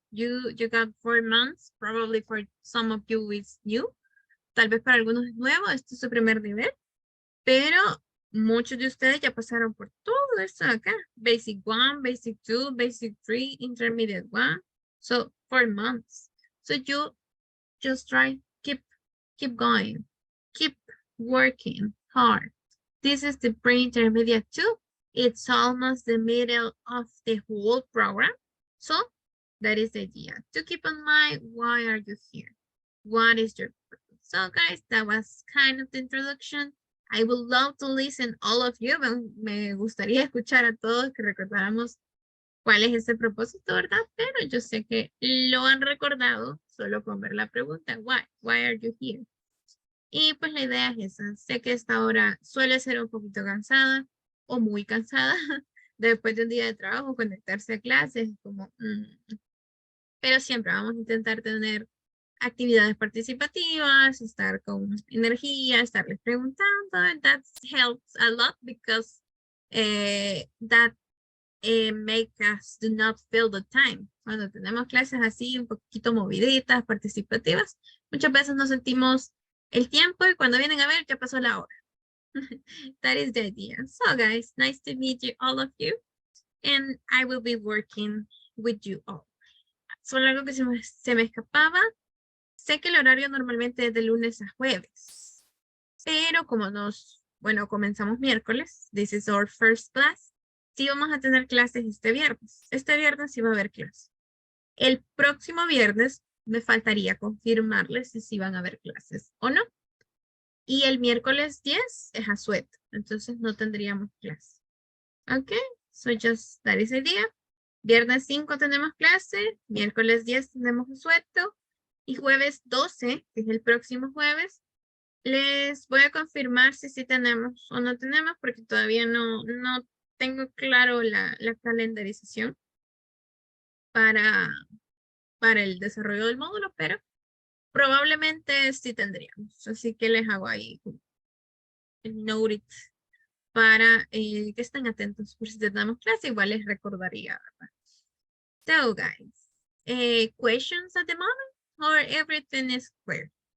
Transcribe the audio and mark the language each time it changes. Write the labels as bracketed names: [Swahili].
[English] You got 4 months, probably for some of you it's new. [Spanish] Tal vez para algunos es nuevo, este es su primer nivel, pero muchos de ustedes ya pasaron por todo esto acá. [English] Basic 1, Basic 2, Basic 3, Intermediate 1. So 4 months. So you just try, keep going, keep working hard. This is the pre-intermediate 2. It's almost the middle of the whole program. So that is the idea. To keep in mind, why are you here? What is your purpose? So guys, that was kind of the introduction. I would love to listen all of you. [Spanish] Me gustaría escuchar a todos que recordáramos cuál es ese propósito, ¿verdad? Pero yo sé que lo han recordado solo con ver la pregunta. [English] Why are you here? [Spanish] Y pues la idea es esa. Sé que esta hora suele ser un poquito cansada o muy cansada después de un día de trabajo, conectarse a clases, como, pero siempre vamos a intentar tener actividades participativas, estar con energía, estarles preguntando, [English] and that helps a lot because that make us do not feel the time. [Spanish] Cuando tenemos clases así un poquito moviditas, participativas, muchas veces nos sentimos el tiempo y cuando vienen a ver ya pasó la hora. [English] That is the idea. So guys, nice to meet you, all of you. And I will be working with you all. [Spanish] Solo algo que se me escapaba. Sé que el horario normalmente es de lunes a jueves. Pero como comenzamos miércoles. [English] This is our first class. [Spanish] Sí vamos a tener clases este viernes. Este viernes sí va a haber clases. El próximo viernes me faltaría confirmarles si sí van a haber clases o no. Y el miércoles 10 es asueto, entonces no tendríamos clase. [English] Ok, so just that is the idea. [Spanish] Viernes 5 tenemos clase, miércoles 10 tenemos asueto y jueves 12, que es el próximo jueves, les voy a confirmar si sí tenemos o no tenemos, porque todavía no tengo claro la calendarización para el desarrollo del módulo, pero probablemente sí tendríamos. Así que les hago ahí el note para que estén atentos por si tenemos clase. Igual les recordaría, ¿verdad? [English] So guys, questions at the moment or everything is clear?